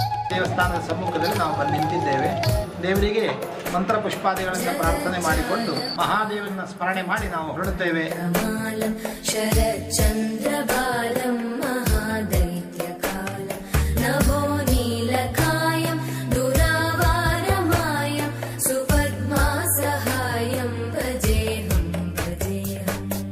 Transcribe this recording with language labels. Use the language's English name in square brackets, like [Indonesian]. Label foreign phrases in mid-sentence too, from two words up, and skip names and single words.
[Kannada] ದೇವಸ್ಥಾನದ ಸಮ್ಮುಖದಲ್ಲಿ ನಾವು ಬಂದು ನಿಂತಿದ್ದೇವೆ. ದೇವರಿಗೆ ಮಂತ್ರ ಪುಷ್ಪಾದಿಗಳನ್ನು ಪ್ರಾರ್ಥನೆ ಮಾಡಿಕೊಂಡು ಮಹಾದೇವನ ಸ್ಮರಣೆ ಮಾಡಿ ನಾವು ಹೊರಡುತ್ತೇವೆ. [Sanskrit] ಶರಚಂದ್ರಬಾಲಂ ಮಹಾದೈತ್ಯಕಾಲ ನಭೋ ನೀಲಕಾಯಂ ದುರಾವಾರಮಾಯಂ ಸುಪದ್ಮಾ ಸಹಾಯಂ ಭಜೇಹಂ ಭಜೇಹಂ